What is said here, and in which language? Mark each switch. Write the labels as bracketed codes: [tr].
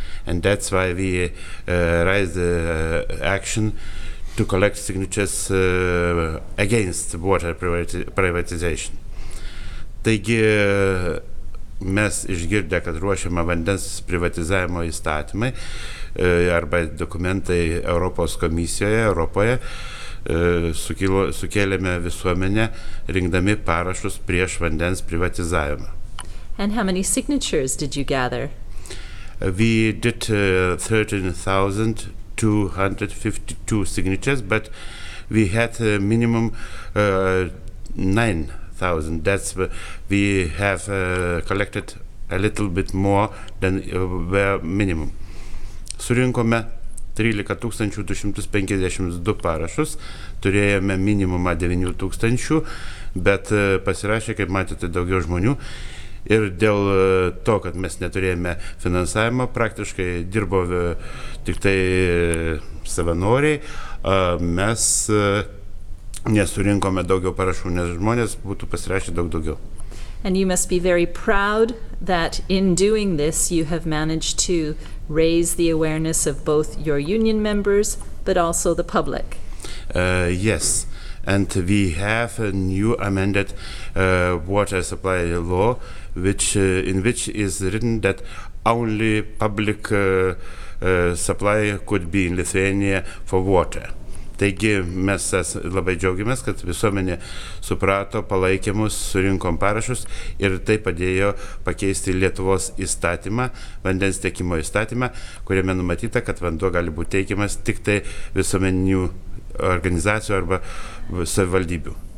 [en] And that's why we raised action to collect signatures against water privatization. [lt] Taigi mes išgirdę, kad ruošiama vandens privatizavimo įstatymai arba dokumentai Europos komisijoje, Europoje, sukėlėme visuomenę rinkdami parašus prieš vandens privatizavimą. [en] And how many signatures did you gather? We did 13,252 signatures, but we had a minimum 9,000. That's we have collected a little bit more than were minimum. [lt] Surinkome 13,252 parašus, turėjome minimumą 9,000, bet pasirašė, kaip matėte, daugiau žmonių. Ir dėl to, kad mes neturėjome finansavimo, praktiškai dirbo tik tai savanoriai, mes nesurinkome daugiau parašų, nes žmonės būtų pasirašę daug daugiau. [en] And you must be very proud that in doing this you have managed to raise the awareness of both your union members but also the public. Yes, and we have a new amended water supply law in which is written that only public supply could be in Lithuania for water. [lt] Taigi mes labai džiaugiamės, kad visuomenė suprato, palaikė mus, surinkom parašus ir tai padėjo pakeisti Lietuvos įstatymą, vandens tiekimo įstatymą, kuriame numatyta, kad vanduo gali būti teikiamas tik tai visuomeninių organizacijų arba savivaldybių.